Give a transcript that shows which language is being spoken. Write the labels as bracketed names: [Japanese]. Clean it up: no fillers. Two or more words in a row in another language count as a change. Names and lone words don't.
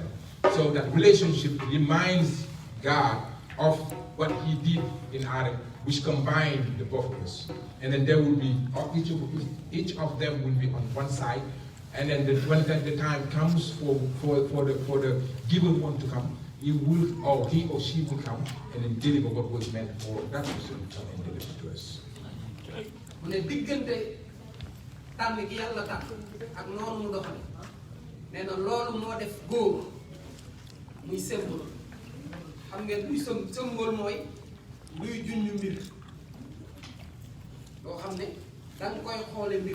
[English] So that relationship reminds God of what he did in Adam, which combined the both of us. And then there will be, each of them will be on one side, and then when the time comes for the given one to come, he or she will come and then deliver what was meant for that person to come and deliver to us. [Wolof] mu ne diggante tànn gi yàlla tànn ak noonu mu doxale nee na loolu moo def góor muy symbole. xam ngeen luy symbole mooy luy junj mbir loo xam ne da nga koy xoole mbir.